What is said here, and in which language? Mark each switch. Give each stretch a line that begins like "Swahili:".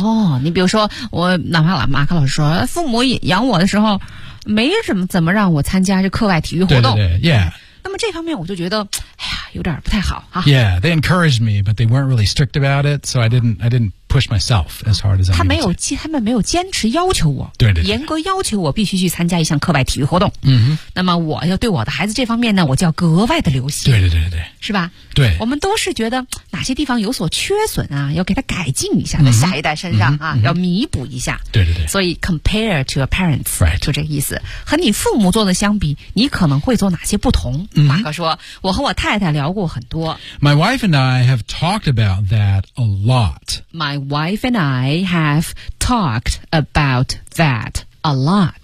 Chinese: Oh, 你比如说我哪怕马克老师说父母养我的时候没什么怎么让我参加这课外体育活动。对对对 yeah. 那么这方面我就觉得哎呀有点不太好啊。
English: Yeah, they encouraged me, but they weren't really strict about it, so I didn't push myself as hard as I need to.
Chinese: 他们没有坚持要求我，对对对，严格要求我必须去参加一项课外体育活动。嗯，那么我要对我的孩子这方面呢，我就要格外的留心。对对对对，是吧？对，我们都是觉得哪些地方有所缺损啊，要给他改进一下，在下一代身上啊，要弥补一下。对对对，
English: 所以 compare to your parents， right，
Chinese: 就这个意思。和你父母做的相比，你可能会做哪些不同？马克说，我和我太太聊过很多。
English: My wife and I have talked about that a lot. My wife and I have talked about that a lot.、